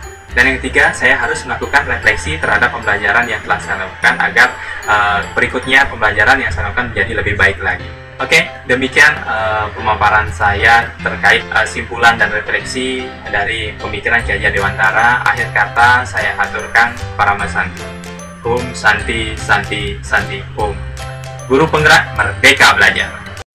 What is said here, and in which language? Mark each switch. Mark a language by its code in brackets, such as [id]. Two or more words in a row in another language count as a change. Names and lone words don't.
[id] Dan yang ketiga, saya harus melakukan refleksi terhadap pembelajaran yang telah saya lakukan, agar berikutnya pembelajaran yang saya lakukan menjadi lebih baik lagi. Oke, demikian pemaparan saya terkait simpulan dan refleksi dari pemikiran Ki Hajar Dewantara. Akhir kata saya haturkan [ban] Parama Santi. [sa] Om Santi Santi Santi Om. [id] Guru penggerak Merdeka Belajar.